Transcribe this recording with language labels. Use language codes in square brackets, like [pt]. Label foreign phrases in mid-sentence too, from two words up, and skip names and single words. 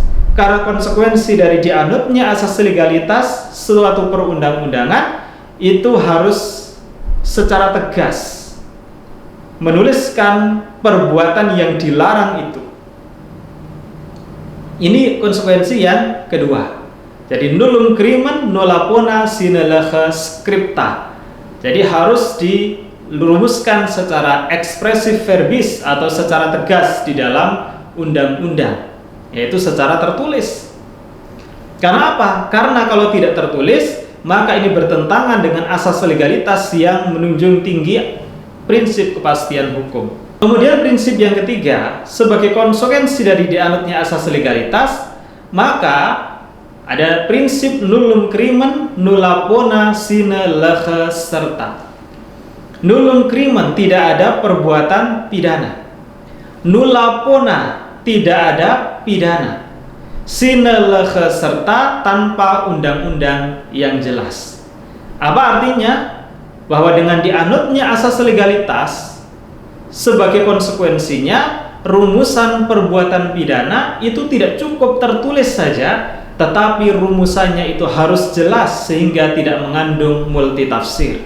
[id] Karena konsekuensi dari dianutnya asas legalitas suatu perundang-undangan itu harus secara tegas menuliskan perbuatan yang dilarang itu. Ini konsekuensi yang kedua. [la] Jadi nullum crimen nulla pona sine lege scripta. [id] Jadi harus dirumuskan secara ekspresif verbis atau secara tegas di dalam undang-undang, yaitu secara tertulis. Karena apa? Karena kalau tidak tertulis, maka ini bertentangan dengan asas legalitas yang menunjung tinggi prinsip kepastian hukum. Kemudian prinsip yang ketiga, sebagai konsekuensi dari dianutnya asas legalitas, maka ada prinsip [la] nullum crimen nulla pona sine lege serta. Nullum crimen, [id] tidak ada perbuatan pidana. [la] Nulla pona, [id] tidak ada pidana. [la] Sine lege serta, [id] tanpa undang-undang yang jelas. Apa artinya? Bahwa dengan dianutnya asas legalitas, sebagai konsekuensinya rumusan perbuatan pidana itu tidak cukup tertulis saja, tetapi rumusannya itu harus jelas sehingga tidak mengandung multitafsir.